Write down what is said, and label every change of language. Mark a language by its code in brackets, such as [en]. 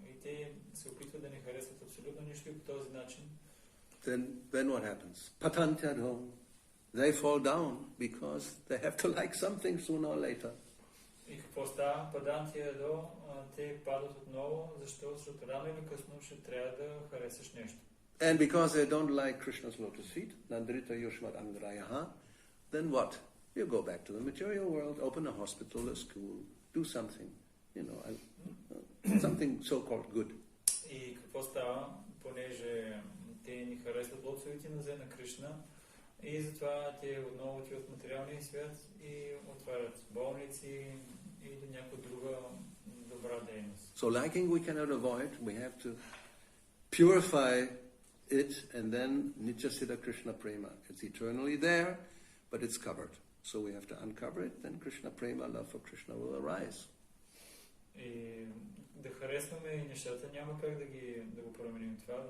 [bg] И те се опитват да не харесват абсолютно нищо и по този начин. [en] Then what happens? Patantado. They fall down because they have to like something sooner or later. [bg] И какво става? Падантиадо, те падат отново, защото рано или късно ще трябва да харесаш нещо. [en] And because they don't like Krishna's lotus feet, [sa] Nandrita Yushmat Angrayaha, [en] then what? You go back to the material world, open a hospital, a school, do something. something so-called good. [bg] И какво става, понеже те ни харесват лотсовите нозе на Кришна и затова те отново отиват в материалния свят и отварят болници или някаква друга добра дейност. [en] So liking we cannot avoid, we have to purify it and then Nityasiddha Krishna Prema. It's eternally there, but it's covered. So we have to uncover it, then Krishna Prema, love for Krishna will arise. [bg] И да харесваме нещата, няма как да го променим това.